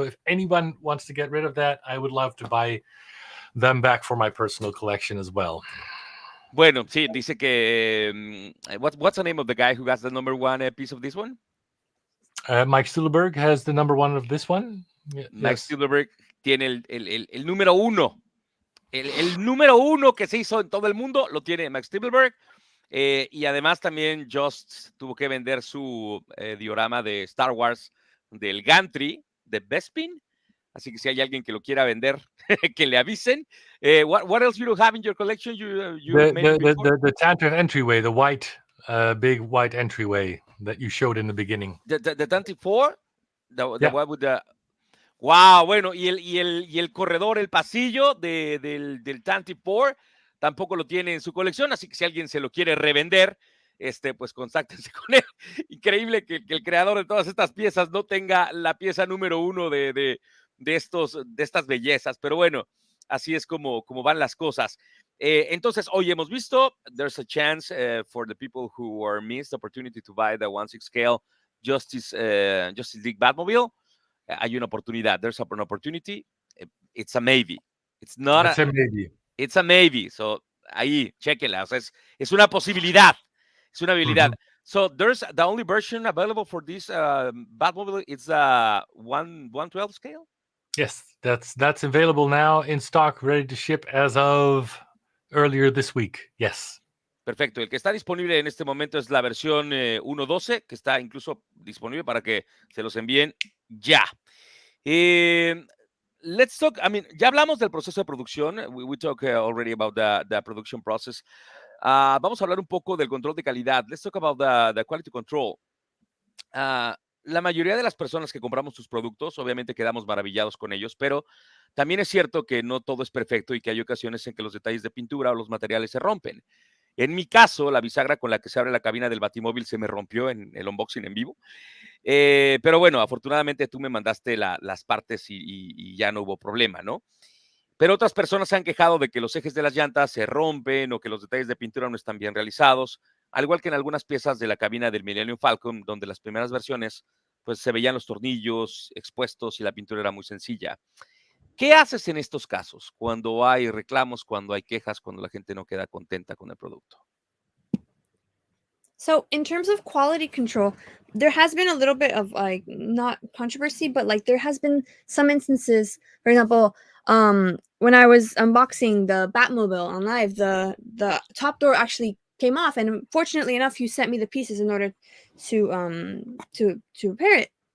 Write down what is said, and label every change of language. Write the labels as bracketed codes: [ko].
[en] So if anyone wants to get rid of that, I would love to buy them back for my personal collection as well. [es] Bueno, sí, dice que [en] what's the name of the guy who has the number 1 piece of this one? Mike Studelberg has the number 1 of this one. [es] Mike Studelberg tiene el número 1. El número 1 que se hizo en todo el mundo lo tiene Mike Studelberg. Y además también Joost tuvo que vender su diorama de Star Wars del Gantry de Bespin. Así que si hay alguien que lo quiera vender, que le avisen. [en] What else you don't have in your collection? The Tantrum entryway, the white, big white entryway that you showed in the beginning. The 24? The one with the... [es] Wow, bueno, y el corredor, el pasillo del 24, tampoco lo tiene en su colección, así que si alguien se lo quiere revender, pues contáctense con él. Increíble que el creador de todas estas piezas no tenga la pieza número 1 de estas bellezas, pero bueno, así es como van las cosas. Entonces, hoy hemos visto, [en] there's a chance for the people who are missed the opportunity to buy the 1/6 scale Justice League Batmobile. [es] Hay una oportunidad. [en] There's an opportunity. It's a maybe. It's not That's a maybe. It's a maybe. [es] So, ahí, chequenla. O sea, es una posibilidad. Es una habilidad. [en] So, there's the only version available for this Batmobile. It's a 1/12 scale. Yes, that's available now in stock, ready to ship as of earlier this week. Yes. [es] Perfecto. El que está disponible en este momento es la versión 1.12, que está incluso disponible para que se los envíen ya. [en] Let's talk, [es] ya hablamos del proceso de producción. [en] We talked already about the production process. [es] Vamos a hablar un poco del control de calidad. [en] Let's talk about the quality control. [es] La mayoría de las personas que compramos tus productos, obviamente quedamos maravillados con ellos, pero también es cierto que no todo es perfecto y que hay ocasiones en que los detalles de pintura o los materiales se rompen. En mi caso, la bisagra con la que se abre la cabina del Batimóvil se me rompió en el unboxing en vivo. Pero bueno, afortunadamente tú me mandaste las partes y ya no hubo problema, ¿no? Pero otras personas se han quejado de que los ejes de las llantas se rompen o que los detalles de pintura no están bien realizados, al igual que en algunas piezas de la cabina del Millennium Falcon, donde las primeras versiones pues se veían los tornillos expuestos y la pintura era muy sencilla. ¿Qué haces en estos casos? Cuando hay reclamos, cuando hay quejas, cuando la gente no queda contenta con el producto. [en] So in terms of quality control, there has been a little bit of like not controversy, but like there has been some instances, for example, when I was unboxing the Batmobile on live, the top door actually came off, and fortunately enough, you sent me the pieces in order to repair it.